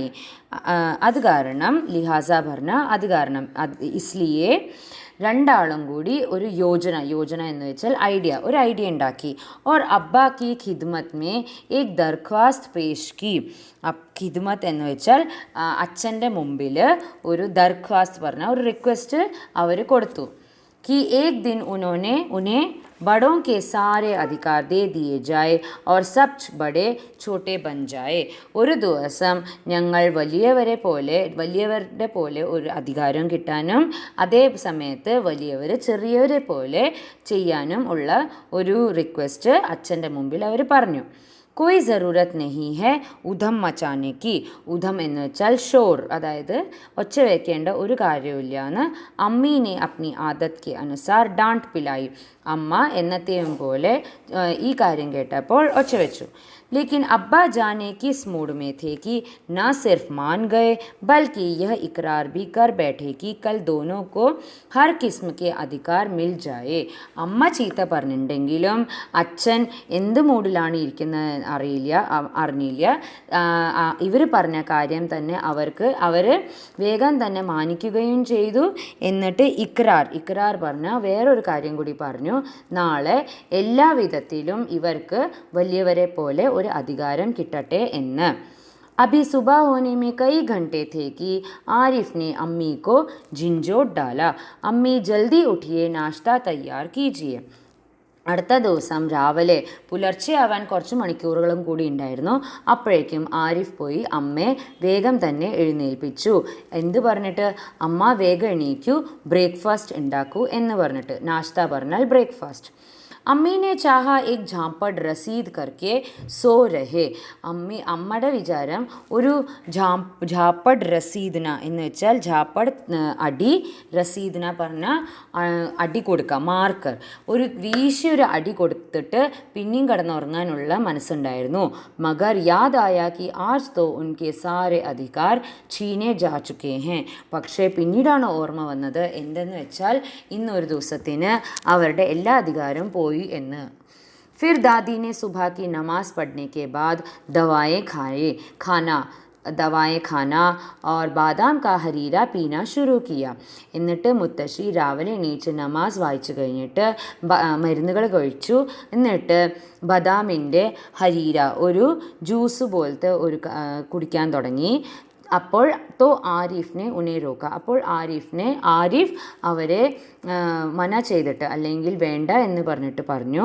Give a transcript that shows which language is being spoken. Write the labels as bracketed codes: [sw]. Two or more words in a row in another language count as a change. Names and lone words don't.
[ml] അത് കാരണം, ലിഹാസ പറഞ്ഞ അത് കാരണം, ഇസ്ലിയെ രണ്ടാളും കൂടി ഒരു യോജന എന്ന് വെച്ചാൽ ഒരു ഐഡിയ ഉണ്ടാക്കി. [hi] और अब्बा की खिदमत में एक दरख्वास्त पेश की. [ml] ഖിദ്മത്ത് എന്ന് വെച്ചാൽ അച്ഛൻ്റെ മുമ്പിൽ ഒരു ദർഖ്വാസ്ത് പറഞ്ഞ ഒരു റിക്വസ്റ്റ് അവർ കൊടുത്തു. [hi] कि एक दिन उन्हें बड़ों के सारे अधिकार दे दिए जाए और सब बड़े छोटे बन जाए. [ml] ഒരു ദിവസം ഞങ്ങൾ വലിയവരുടെ പോലെ ഒരു അധികാരം കിട്ടാനും അതേ സമയത്ത് വലിയവർ ചെറിയവരെ പോലെ ചെയ്യാനും ഉള്ള ഒരു റിക്വസ്റ്റ് അച്ഛൻ്റെ മുമ്പിൽ അവർ പറഞ്ഞു. [hi] कोई ज़रूरत नहीं है ऊधम मचाने की. [ml] ഉധം എന്ന് വെച്ചാൽ ഷോർ, അതായത് ഒച്ച വയ്ക്കേണ്ട ഒരു കാര്യമില്ല എന്ന് [hi] अम्मी ने अपनी आदत के अनुसार डांट पिलाई. [ml] അമ്മ എന്നത്തെയും പോലെ ഈ കാര്യം കേട്ടപ്പോൾ ഒച്ച വെച്ചു. [hi] लेकिन अब्बा जाने किस मूड में थे कि न सिर्फ मान गए बल्कि यह इकरार भी कर बैठे कि कल दोनों को हर किस्म के अधिकार मिल जाए. [ml] അമ്മ ചീത്ത പറഞ്ഞിട്ടുണ്ടെങ്കിലും അച്ഛൻ എന്ത് മൂഡിലാണ് ഇരിക്കുന്നത് അറിഞ്ഞില്ല. ഇവർ പറഞ്ഞ കാര്യം തന്നെ അവർ വേഗം തന്നെ മാനിക്കുകയും ചെയ്തു. എന്നിട്ട് ഇക്രാർ പറഞ്ഞ വേറൊരു കാര്യം കൂടി പറഞ്ഞു. നാളെ എല്ലാ വിധത്തിലും ഇവർക്ക് വലിയവരെ പോലെ ഒരു അധികാരം കിട്ടട്ടെ എന്ന്. [hi] अभी सुबह होने में कई घंटे थे कि आरिफ ने अम्मी को झिंझोट डाला. अम्मी जल्दी उठिए, नाश्ता तैयार कीजिए. [ml] അടുത്ത ദിവസം രാവിലെ പുലർച്ചെ ആവാൻ കുറച്ച് മണിക്കൂറുകളും കൂടി ഉണ്ടായിരുന്നു. അപ്പോഴേക്കും ആരിഫ് പോയി അമ്മയെ വേഗം തന്നെ എഴുന്നേൽപ്പിച്ചു. എന്ത് പറഞ്ഞിട്ട്? അമ്മ വേഗം എണീക്കൂ, ബ്രേക്ക്ഫാസ്റ്റ് ഉണ്ടാക്കൂ എന്ന് പറഞ്ഞിട്ട്. നാശ്ത പറഞ്ഞാൽ ബ്രേക്ക്ഫാസ്റ്റ്. [hi] अम्मी ने चाहा एक झांपड़ रसीद करके सो रहे. [ml] അമ്മയുടെ വിചാരം ഒരു [hi] झांपड़ रसीदना [ml] എന്ന് വെച്ചാൽ ഝാപ്പഡ് അടി, റസീദ്ന പറഞ്ഞാൽ അടി കൊടുക്കുക, മാർക്കർ. ഒരു വീശിയൊരു അടി കൊടുത്തിട്ട് പിന്നെയും കിടന്നുറങ്ങാനുള്ള മനസ്സുണ്ടായിരുന്നു. [hi] मगर याद आया कि आज तो उनके सारे अधिकार छीने जा चुके हैं. [ml] പക്ഷേ പിന്നീടാണ് ഓർമ്മ വന്നത്. എന്തെന്ന് വെച്ചാൽ ഇന്നൊരു ദിവസത്തിന് അവരുടെ എല്ലാ അധികാരവും പോയി എന്ന്. [hi] फिर दादी ने सुबह की नमाज पढ़ने के बाद दवाएं खाना और बादाम का हरीरा पीना शुरू किया. [ml] എന്നിട്ട് മുത്തശ്ശി രാവിലെ എണീച്ച് നമാസ് വായിച്ചു കഴിഞ്ഞിട്ട് മരുന്നുകൾ കഴിച്ചു. എന്നിട്ട് ബദാമിൻ്റെ ഹരീര, ഒരു ജ്യൂസ് പോലത്തെ ഒരു കുടിക്കാൻ തുടങ്ങി. [hi] അപ്പോൾ आरिफ ने उन्हें रोका. [ml] അപ്പോൾ ആരിഫ് അവരെ മന ചെയ്തിട്ട് അല്ലെങ്കിൽ വേണ്ട എന്ന് പറഞ്ഞിട്ട് പറഞ്ഞു.